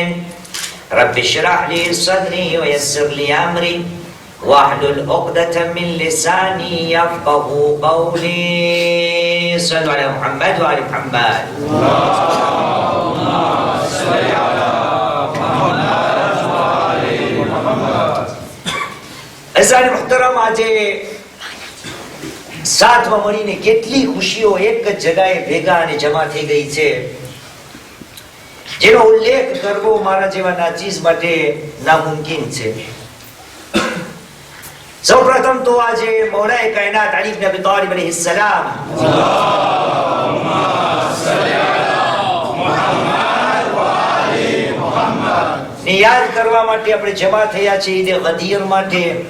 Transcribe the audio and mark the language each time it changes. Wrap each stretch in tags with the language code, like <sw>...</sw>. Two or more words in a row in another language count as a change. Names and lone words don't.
<ar>رب اشرح لي صدري ويسر لي أمري واحلل عقدة من لساني يفقه قولي. صلوا على محمد وآل محمد. اللهم صل على محمد وآل محمد.</ar> <gu>અઝાન મુહતરમ, આજે સાથમાં મળીને કેટલી ખુશીઓ એક જ જગાએ ભેગા અને જમા થઈ ગઈ છે, જેનો ઉલ્લેખ કરવો મારા જેવા નાચીસ માટે નામુમકિન છે. સૌપ્રથમ તો આજે મૌલાએ કાયનાત અલી ઇબ્ન અબી તાલિબ અલૈહિસ્સલામ ને યાદ કરવા માટે આપણે જમા થયા છીએ, ઈદે ગદીર માટે.</gu>